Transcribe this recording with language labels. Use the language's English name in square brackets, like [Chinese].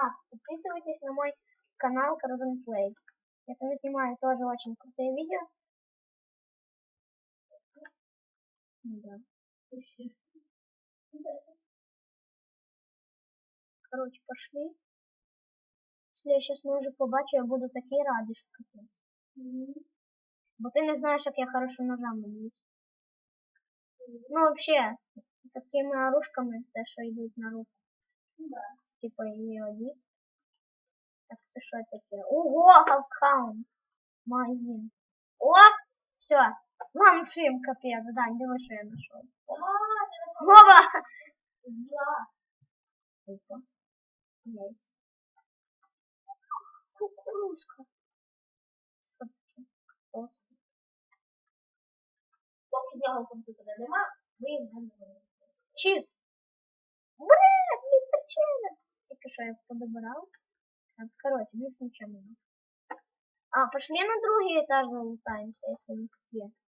[Russian] Подписывайтесь на мой канал Play. Я там снимаю тоже очень крутые видео. Да. Короче, пошли. Если я сейчас ножик побачу, я буду такие рады, [Ukrainian] що капець. Бо ти не знаєш, як я хорошо ножами б'юсь. [Russian] Ну, вообще, такими оружками, [Ukrainian] те, що йдуть на руку. Типа E1. Так, це що таке? Ого, хавкхаунд. Магазин. О, все. Вам всім капець. Дань, диви, що я знайшов. Опа! Опа. Яйця. Кукурузка. Що таке? Просто. Поки цього комп'ютера нема, ви їм не можете. Чиз. Бред, містер Чезер. Тільки що я подобрав. Так, короче, більш нічого нема. [Russian] А, пошли [Ukrainian] на другий [Russian] этаж залутаемся, если не тут.